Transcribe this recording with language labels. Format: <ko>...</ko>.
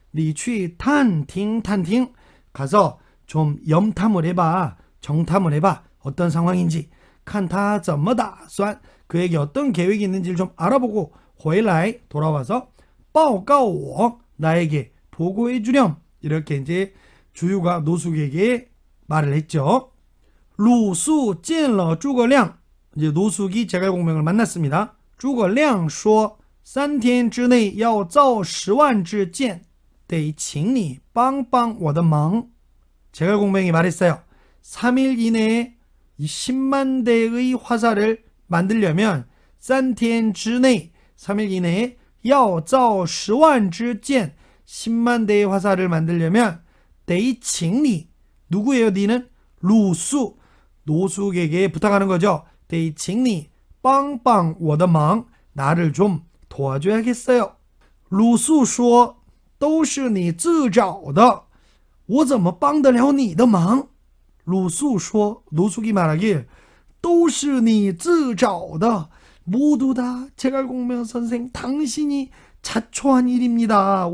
<zh>你去探听探听</zh> <ko>가서 좀 염탐을 해봐 정탐을 해봐 어떤 상황인지</ko> <zh>看他怎么打算</zh> <ko>그에게 어떤 계획이 있는지를 좀 알아보고 回来 돌아와서</ko> <zh>报告我</zh> <ko>나에게 보고해 주렴 이렇게 이제 주유가 노숙에게 말을 했죠.</ko> <zh>鲁肃见了诸葛亮</zh> <ko>이제 노숙이 제갈공명을 만났습니다.</ko> <zh>诸葛亮说3天之内要造10万支箭得请你帮帮我的忙</zh> <ko>제갈공명이 말했어요. 3일 이내에 10만 대의 화살을 만들려면</ko> <zh>3天之内</zh> <ko>3일 이내에</ko> <zh>要造10万支箭</zh> <ko>10만 대의 화살을 만들려면</ko> <zh>得请你</zh> <ko>누구예요? 니는? 鲁肃 노숙에게 부탁하는 거죠.</ko> <zh>得请你帮帮我的忙</zh> <ko>나를 좀 도와줘야겠어요.</ko> <zh>鲁肃说都是你自找的我怎么帮得了你的忙鲁肃说</zh> <ko>노숙이 말하길</ko> <zh>都是你自找的</zh> <ko>모두 다 제갈공명 선생 당신이 자초한 일입니다.</ko>